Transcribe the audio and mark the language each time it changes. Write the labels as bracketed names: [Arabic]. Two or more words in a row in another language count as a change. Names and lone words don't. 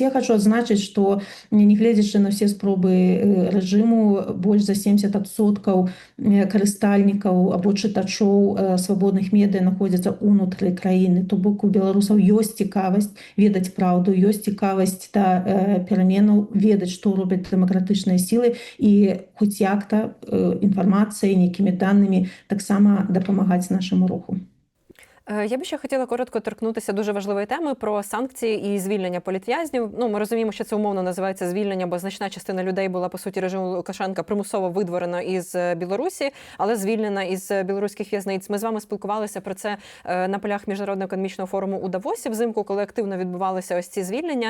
[Belarusian] Я хочу адзначыць, што нягледзячы на ўсе спробы рэжыму, больш за 70% карыстальнікаў або чытачоў свабодных медыя знаходзяцца ўнутры краіны. То бок у беларусаў ёсць цікавасць ведаць праўду, ёсць цікавасць да пераменаў, ведаць, што робяць дэмакратычныя сілы, і хоць як-то інфармацыяй, нейкімі данымі таксама дапамагаць нашаму руху. [Ukrainian] Я би ще хотіла коротко торкнутися дуже важливої теми про санкції і звільнення політв'язнів. Ну, ми розуміємо, що це умовно називається звільнення, бо значна частина людей була, по суті, режиму Лукашенка примусово видворена із Білорусі, але звільнена із білоруських в'язниць. Ми з вами спілкувалися про це на полях Міжнародного економічного форуму у Давосі взимку, коли активно відбувалися ось ці звільнення.